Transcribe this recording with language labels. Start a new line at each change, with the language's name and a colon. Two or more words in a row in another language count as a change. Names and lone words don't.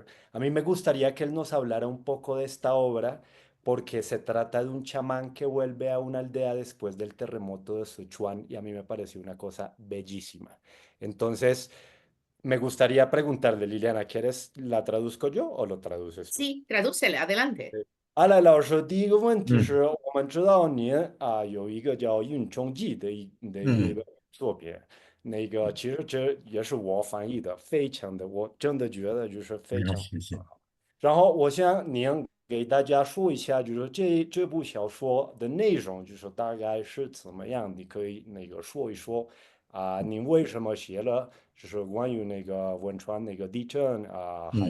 Spanish: A mí me gustaría que él nos hablara un poco de esta obra, porque se trata de un chamán que vuelve a una aldea después del terremoto de Sichuan y a mí me pareció una cosa bellísima. Entonces, me gustaría preguntarle, Liliana, ¿quieres la traduzco yo o lo traduces tú? Sí, tradúcele, adelante.
Chinese: 阿来老师，第一个问题嗯是我们知道您有一个叫《运冲记》的一嗯个作品，那个其实这也是我翻译的，非常的，我真的觉得就是非嗯，常谢谢。好。然后我想您给大家说一下，就是这部小说的内容，就是大概是怎么样，你可以那个说一说您为什么写了，就是关于那个汶川那个地震还